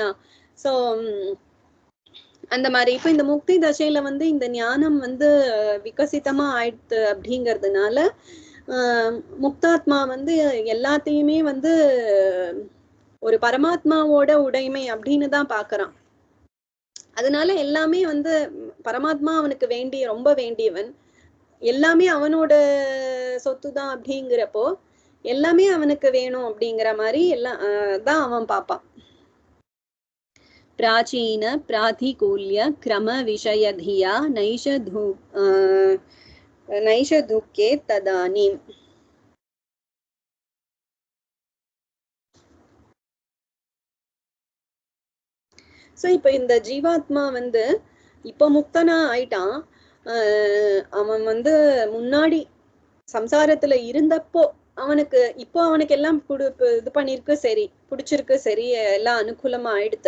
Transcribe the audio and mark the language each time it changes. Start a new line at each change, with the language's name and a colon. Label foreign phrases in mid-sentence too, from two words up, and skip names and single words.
Tamil: சோ அந்த மாதிரி இப்ப இந்த முக்தி தசையில வந்து இந்த ஞானம் வந்து விகசிதமா ஆயிடுத்து அப்படிங்கறதுனால முக்தாத்மா வந்து எல்லாத்தையுமே வந்து ஒரு பரமாத்மாவோட உடைமை அப்படின்னு தான் பாக்குறான். அதனால எல்லாமே வந்து பரமாத்மா அவனுக்கு ரொம்ப வேண்டியவன், எல்லாமே அவனோட சொத்து தான் அப்படிங்கிறப்போ எல்லாமே அவனுக்கு வேணும் அப்படிங்கிற மாதிரி எல்லாம் தான் அவன் பாப்பான்.
Sanskrit: प्राचीन प्रातिकूल्य क्रम विषयधिया नैष दुःखे तदानीम्.
Tamil: சோ இப்ப இந்த ஜீவாத்மா வந்து இப்ப முக்தனா ஆயிட்டான். அவன் வந்து முன்னாடி சம்சாரத்துல இருந்தப்போ அவனுக்கு இப்போ அவனுக்கு எல்லாம் இது பண்ணிருக்கு, சரி பிடிச்சிருக்கு, சரி எல்லாம் அனுகூலமா ஆயிடுத்து.